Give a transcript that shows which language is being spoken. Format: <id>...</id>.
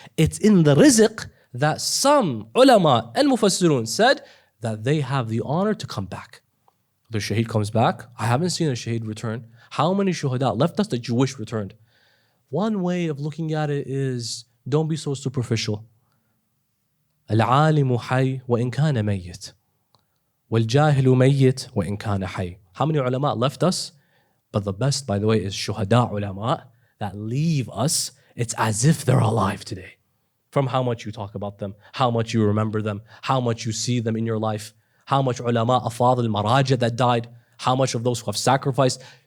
<en>It's in the rizq that some ulama and mufassirun said that they have the honor to come back. The shaheed comes back. I haven't seen a shaheed return. How many shuhada left us that you wish returned? One way of looking at it is, don't be so superficial.</en> <ar>العالم حي وإن كان ميت والجاهل ميت وإن كان حي.</ar> <en>How many ulama left us? But the best, by the way, is shuhada ulama that leave us. It's as if they're alive today. From how much you talk about them, how much you remember them, how much you see them in your life, how much ulama, afadil, maraja that died, how much of those who have sacrificed.</en>